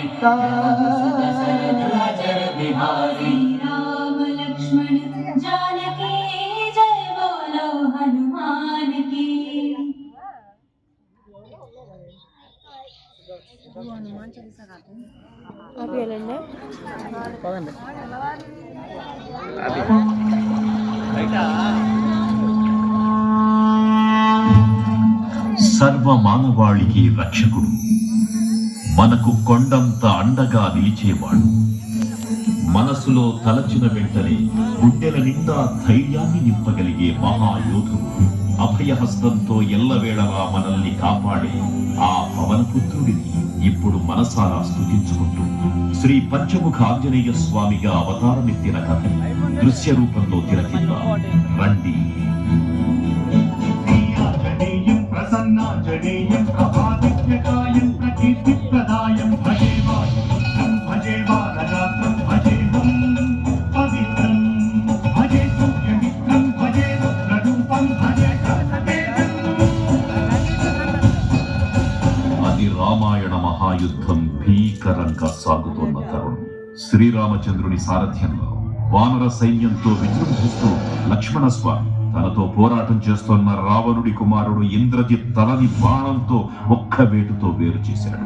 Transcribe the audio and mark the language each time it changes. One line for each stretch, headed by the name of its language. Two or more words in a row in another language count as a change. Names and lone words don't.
Hindi: दशरथ अजर बिहारी राम लक्ष्मण जानकी जय बोलो हनुमान की। हनुमान चालीसा गाते हैं आप ये लेना पवन अभी बेटा
Telugu: సర్వ మానవాళికి రక్షకుడు, మనకు కొండంత అండగా నిలిచేవాడు, మనసులో తలచిన వెంటనే గుండెల నిండా ధైర్యాన్ని నింపగలిగే మహాయోధుడు, అభయహస్తంతో ఎల్లవేళలా మనల్ని కాపాడే ఆ పవనపుత్రుడిని ఇప్పుడు మనసారా స్తుతించుకుంటూ శ్రీ పంచముఖ ఆంజనేయ స్వామిగా అవతారమెత్తిన కథ దృశ్య రూపంలో తిలకిద్దాం రండి.
Sanskrit: प्रसन्नाञ्जनेयं प्रभादित्यकायं प्रकीर्तिप्रदायं भजे वानरात्रं भजेऽहं पवित्रं भजे सूर्यमित्रं भजे रुद्ररूपं भजे कर्णवेदम्।
Telugu: అది రామాయణ మహాయుద్ధం భీకరంగా సాగుతోన్న తరుణం. శ్రీరామచంద్రుని సారథ్యంలో వానర సైన్యంతో విజృంభిస్తూ లక్ష్మణస్వామి తనతో పోరాటం చేస్తున్న రావణుడి కుమారుడు ఇంద్రజిత్ తలని బాణంతో ఒక్క వేటుతో వేరు చేశాడు.